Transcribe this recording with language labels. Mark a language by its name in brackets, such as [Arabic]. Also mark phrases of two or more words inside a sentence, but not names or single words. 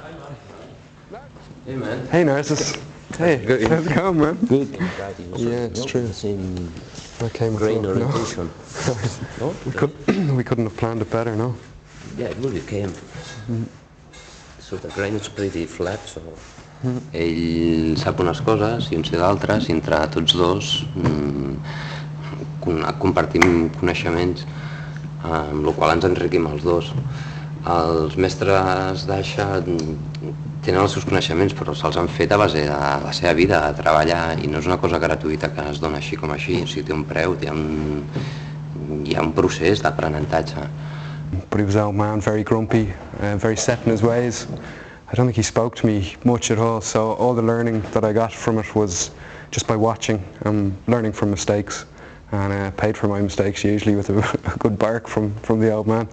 [English] Hey man. Hey Narcissus. Hey, Good. how's it going, man? Good. Yeah, it's true. The same I came with grain luck, no? orientation. No? We couldn't have planned it better, no? Yeah, good, it came. So the grain is pretty flat, so... [Catalan] Ell sap unes coses i un sé d'altres, i entre tots dos compartim coneixements, amb la qual ens enriquim els dos. Els mestres d'aixa tenen els seus coneixements, però se'ls han fet a base de la seva vida, de treballar, i no és una cosa gratuïta que es dona així com així. O sigui, té un preu, hi ha un procés d'aprenentatge. [English] But he was old man, very grumpy, very set in his ways. I don't think he spoke to me much at all, so all the learning that I got from it was just by watching and learning from mistakes, and paid for my mistakes usually with a good bark from the old man.